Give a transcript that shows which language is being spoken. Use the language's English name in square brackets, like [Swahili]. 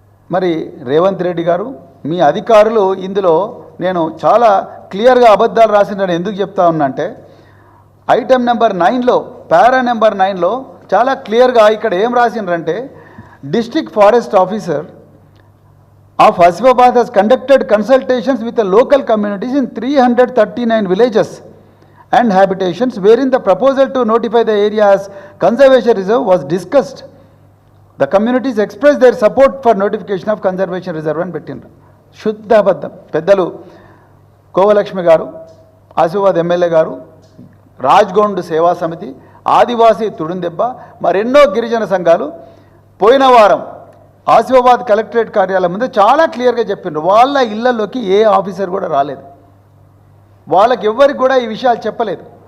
[Telugu] మరి రేవంత్ రెడ్డి గారు, మీ అధికారులు ఇందులో నేను చాలా క్లియర్గా అబద్ధాలు రాసిందని ఎందుకు చెప్తా ఉన్నా అంటే, ఐటెం నెంబర్ 9లో పారా నెంబర్ 9లో చాలా క్లియర్గా ఇక్కడ ఏం రాసిండ్రంటే, [English] District Forest Officer of Asifabad has conducted consultations with the local communities in 339 villages and habitations, wherein the proposal to notify the area as conservation reserve was discussed. The communities expressed their support for notification of conservation reserve and [Telugu] పెట్టిండ్రు. శుద్ధ అబద్ధం. పెద్దలు కోవలక్ష్మి గారు, Asifabad MLA గారు, రాజ్గొండ్ సేవా సమితి, ఆదివాసీ తుడుందెబ్బ, మరెన్నో గిరిజన సంఘాలు పోయిన వారం ఆసిఫాబాద్ కలెక్టరేట్ కార్యాలయం ముందు చాలా క్లియర్గా చెప్పిండ్రు. వాళ్ళ ఇళ్లలోకి ఏ ఆఫీసర్ కూడా రాలేదు, వాళ్ళకి ఎవ్వరికి కూడా ఈ విషయాలు చెప్పలేదు.